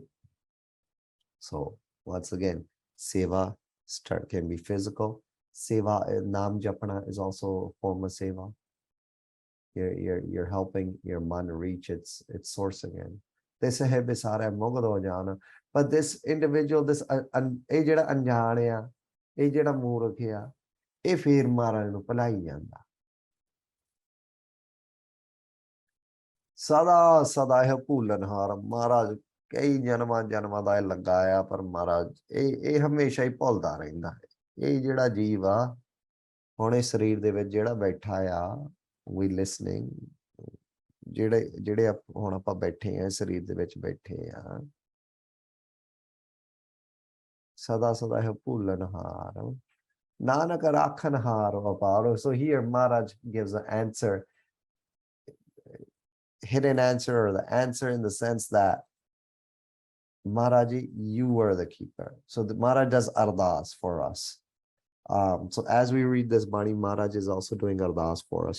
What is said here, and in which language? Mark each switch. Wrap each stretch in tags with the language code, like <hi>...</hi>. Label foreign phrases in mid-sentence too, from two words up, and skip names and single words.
<en>So once again, seva can be physical. Seva,</en> <pa>ਨਾਮ ਜਪਣਾ</pa> <en>is also a form of seva. You're helping your man reach its source again. But this individual, this</en> <pa>ਜਿਹੜਾ ਅਣਜਾਣ ਆ, ਜਿਹੜਾ ਮੂਰਖ ਆ, ਇਹ ਫੇਰ ਮਹਾਰਾਜ ਨੂੰ ਭੁਲਾਈ ਜਾਂਦਾ ਸਦਾ ਸਦਾ ਇਹ ਭੁੱਲਣਹਾਰ ਮਹਾਰਾਜ ਕਈ ਜਨਮਾਂ ਦਾ ਇਹ ਲੱਗਾ ਆ ਪਰ ਮਹਾਰਾਜ ਇਹ ਹਮੇਸ਼ਾ ਹੀ ਭੁੱਲਦਾ ਰਹਿੰਦਾ ਹੈ ਇਹ ਜਿਹੜਾ ਜੀਵ ਆ ਹੁਣ ਇਹ ਸਰੀਰ ਦੇ ਵਿੱਚ ਜਿਹੜਾ ਬੈਠਾ ਆ ਵੀ ਲਿਸਨਿੰਗ ਜਿਹੜੇ ਹੁਣ ਆਪਾਂ ਬੈਠੇ ਆ ਸਰੀਰ ਦੇ ਵਿੱਚ ਬੈਠੇ ਆ ਸਦਾ ਸਦਾ ਇਹ ਭੁੱਲਣਹਾਰ ਨਾਨਕ ਰਾਖਨਹਾਰੋ ਅਪਾਰੋ.</pa> <en>So here Maharaj gives an answer, hidden answer, or the answer in the sense that Maharaji, you are the keeper. So the Maharaj does ardas for us. So as we read this Bani, Maharaj is also doing ardas for us.</en>